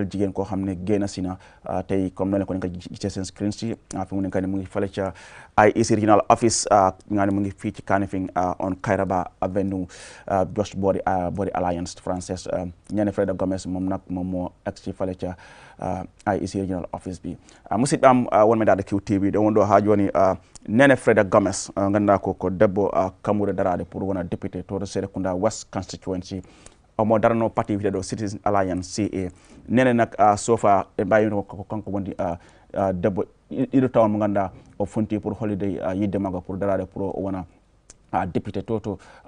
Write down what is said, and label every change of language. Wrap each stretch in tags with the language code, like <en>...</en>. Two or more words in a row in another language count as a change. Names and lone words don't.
<wo>jigéen koo xam ne génn si na tey comme noonu la ko nekk gisee seen screen si fi mu nekk ni mu ngi fale ca</wo> <en>IEC regional office</en> <wo>nga ne mu ngi fii ci Kanifing on Kairaba Avenue</wo> <en>just body</en> <wo>Alliance française Neneh Freda Gomez moom nag moom moo egg si fale ca IEC regional office bi</wo> <ff>musidɓe am wonɓe dada QTV ɗo wonɗo ha joni Neneh Freda Gomez ganduɗa ko debbo kamude darade pour wona député to Serekunda West constituency omo darano parti witeɗo Citizen Alliance CA Neneh nak sofa e mbayino ko kanko wondi debbo ɗiɗo tawa mo ganduɗa o fonti pour hollide yidde maggo pour darade pour o wona député to</ff>